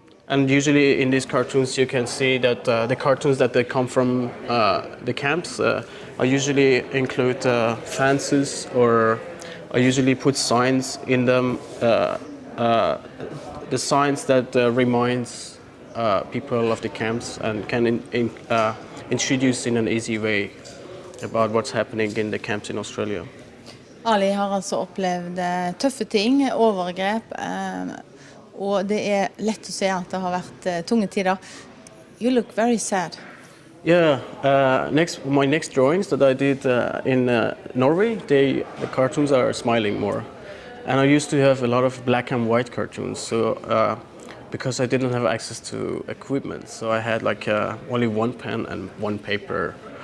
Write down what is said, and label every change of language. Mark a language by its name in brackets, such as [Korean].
[English] And usually in these cartoons you can see that the cartoons that they come from the camps I usually include fences, or I usually put signs in them, the signs that reminds people of the camps and can introduce in an easy way about what's happening in the camps in Australia. [Norwegian] Ali har altså opplevd tøffe ting, overgrep, og det lett å se at det har vært tunge tider. [English] You look very sad. Yeah, my next drawings that I did in Norway, the cartoons are smiling more. And I used to have a lot of black and white cartoons, so because I didn't have access to equipment, so I had like only one pen and one paper.